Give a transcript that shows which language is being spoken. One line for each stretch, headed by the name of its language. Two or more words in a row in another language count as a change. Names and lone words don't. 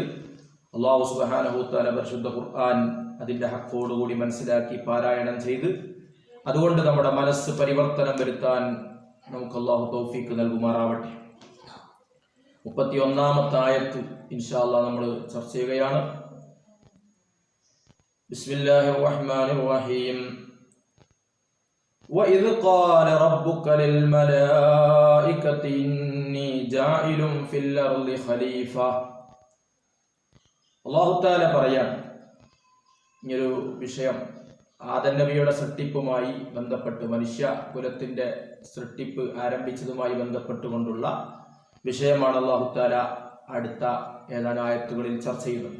Malayalam: അല്ലാഹു
Arabic: سبحانه تعالى
Malayalam: പരിശുദ്ധ ഖുർആൻ അതിൻ്റെ ഹക്കോടുകൂടി മനസ്സിലാക്കി പാരായണം ചെയ്ത് അതുകൊണ്ട് നമ്മുടെ മനസ്സ് പരിവർത്തനം വരുത്താൻ നമുക്ക് അല്ലാഹു തൗഫീഖ് നൽകുമാറാവട്ടെ. 31ാമത്തെ ആയത്ത്
Arabic: إن شاء الله
Malayalam: നമ്മൾ ചർച്ച ചെയ്യുകയാണ്.
Arabic: بسم الله الرحمن الرحيم. وَإِذْ قَالَ رَبُّكَ لِلْمَلَائِكَةِ إِنِّي جَاعِلٌ فِي الْأَرْضِ خَلِيفَةً.
Malayalam: അല്ലാഹു തആല പറയാൻ ഇങ്ങനൊരു വിഷയം ആദം നബിയുടെ സൃഷ്ടിപ്പുമായി ബന്ധപ്പെട്ട്, മനുഷ്യ കുലത്തിന്റെ സൃഷ്ടിപ്പ് ആരംഭിച്ചതുമായി ബന്ധപ്പെട്ടുകൊണ്ടുള്ള വിഷയമാണ് അല്ലാഹു തആല അടുത്ത ഏതാനും ആയത്തുകളിൽ ചർച്ച ചെയ്യുന്നത്.